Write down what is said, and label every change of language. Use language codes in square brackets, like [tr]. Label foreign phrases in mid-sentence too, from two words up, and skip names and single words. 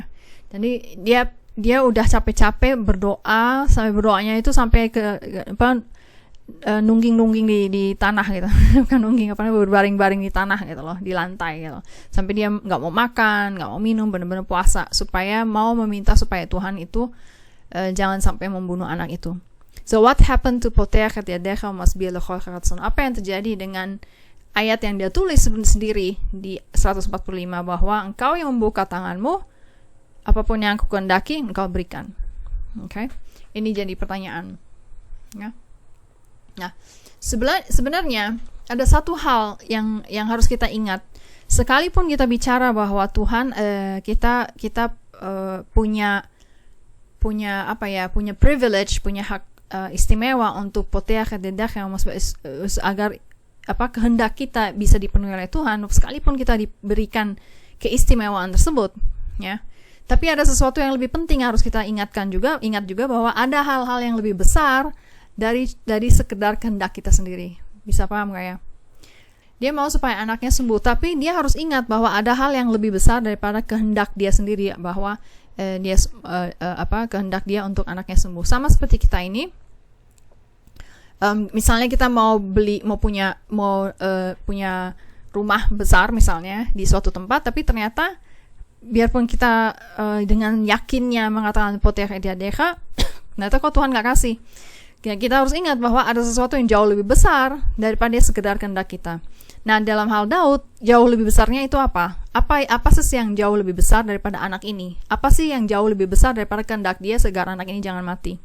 [id] Jadi dia udah capek-capek berdoa, sampai berdoanya itu sampai ke nungging-nungging di tanah gitu. Bukan nungging, berbaring-baring di tanah gitu loh, di lantai gitu. Sampai dia nggak mau makan, nggak mau minum, benar-benar puasa supaya mau meminta supaya Tuhan itu jangan sampai membunuh anak itu. [en] So what happened to [he] פותח את ידך ומשביע לכל רצון? [id] Apa yang terjadi dengan ayat yang dia tulis sendiri di 145 bahwa engkau yang membuka tanganmu, apapun yang aku kehendaki engkau berikan. Oke. Ini jadi pertanyaan. Ya. Nah, sebenarnya ada satu hal yang harus kita ingat. Sekalipun kita bicara bahwa Tuhan kita punya privilege, punya hak istimewa untuk [he] פותח את ידך [id] agar kehendak kita bisa dipenuhi oleh Tuhan, sekalipun kita diberikan keistimewaan tersebut, ya. Tapi ada sesuatu yang lebih penting harus kita ingat juga bahwa ada hal-hal yang lebih besar dari sekedar kehendak kita sendiri. Bisa paham gak ya? Dia mau supaya anaknya sembuh, tapi dia harus ingat bahwa ada hal yang lebih besar daripada kehendak dia sendiri, bahwa kehendak dia untuk anaknya sembuh. Sama seperti kita ini. Misalnya kita mau punya rumah besar misalnya di suatu tempat, tapi ternyata biarpun kita dengan yakinnya mengatakan [he] פותח את ידך, [id] ternyata kok Tuhan nggak kasih. Ya, kita harus ingat bahwa ada sesuatu yang jauh lebih besar daripada sekedar kehendak kita. Nah, dalam hal Daud, jauh lebih besarnya itu apa? Apa sih yang jauh lebih besar daripada anak ini? Apa sih yang jauh lebih besar daripada kehendak dia agar anak ini jangan mati?